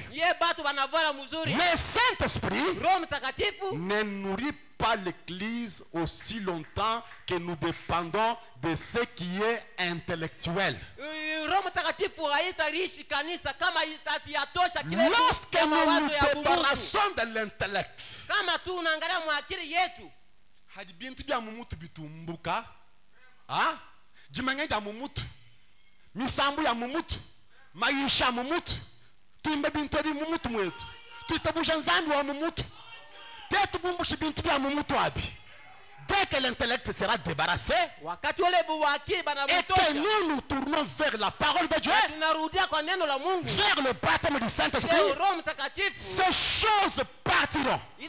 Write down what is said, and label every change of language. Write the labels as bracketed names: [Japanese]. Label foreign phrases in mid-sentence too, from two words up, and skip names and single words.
[French] Le Saint-Esprit ne nourrit pas l'église aussi longtemps que nous dépendons de ce qui est intellectuel. Lorsque nous nous débarrassons de l'intellect, [Luba-Lulua] bintu bya mumutu bitumbuka, jimanya ya mumutu, misambu ya mumutu, maisha mumutu, tuimbe bintu bi mumutu mwetu, tuitabuja nzambi wa mumutu. [French] Dès que l'intellect sera débarrassé et que nous nous tournons vers la parole de Dieu, vers le baptême du Saint-Esprit, ces choses partiront.